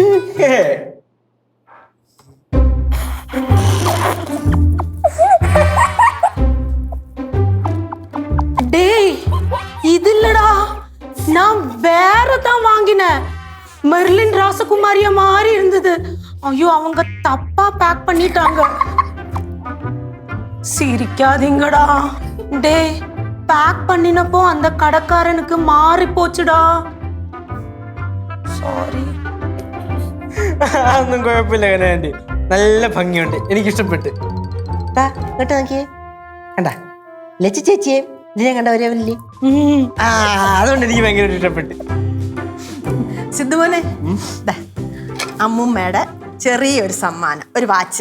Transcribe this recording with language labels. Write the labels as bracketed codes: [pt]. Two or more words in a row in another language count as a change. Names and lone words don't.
[ta] டேய், இது இல்லடா, நான் வேறதான் வாங்கினேன். மெர்லின் ராசகுமாரிய மாதிரி இருந்தது. ஐயோ, அவங்க தப்பா பேக் பண்ணிட்டாங்க. சிரிக்காதீங்கடா. டேய், பேக் பண்ணினப்போ அந்த கடைக்காரனுக்கு மாறி போச்சுடா. [ml] സോറി. ഒന്നും കുഴപ്പമില്ല കനാൻഡി, നല്ല ഭംഗിയുണ്ട്, എനിക്ക് ഇഷ്ടപ്പെട്ട്. കേട്ടോ നോക്കിയേ, കണ്ടാ ലച്ചു ചേച്ചിയെ ഇതിനെ കണ്ട ഒരേവല്ലേ. അതുകൊണ്ട് എനിക്ക് ഭയങ്കര ഇഷ്ടപ്പെട്ട്. സിദ്ധുമോനെ, അമ്മൂമ്മയുടെ ചെറിയൊരു സമ്മാനം, ഒരു വാച്ച്.